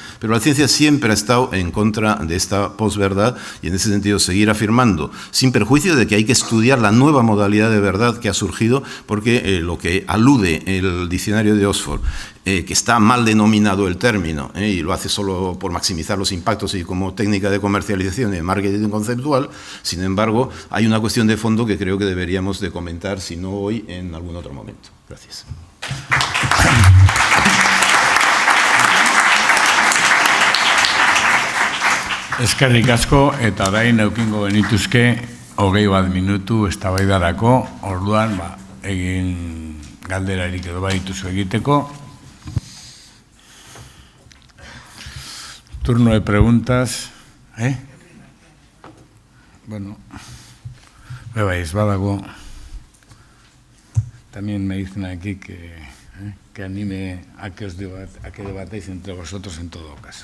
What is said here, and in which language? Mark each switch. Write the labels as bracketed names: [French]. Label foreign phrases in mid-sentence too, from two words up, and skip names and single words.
[Spanish] Pero la ciencia siempre ha estado en contra de esta posverdad, y en ese sentido seguir afirmando, sin perjuicio de que hay que estudiar la nueva modalidad de verdad que ha surgido, porque lo que alude el diccionario de Oxford, que está mal denominado el término, y lo hace solo por maximizar los impactos y como técnica de comercialización y de marketing conceptual. Sin embargo, hay una cuestión de fondo que creo que deberíamos de comentar, si no hoy, en algún otro momento. Gracias. [Basque] Eskerrik asko, eta orain eukingo genituzke 21 minutu eztabaidarako, orduan egin galderarik edo badituzu egiteko. [Spanish] Turno de preguntas. Bueno, me vais, badago. También me dicen aquí que anime a que debatéis entre vosotros en todo caso.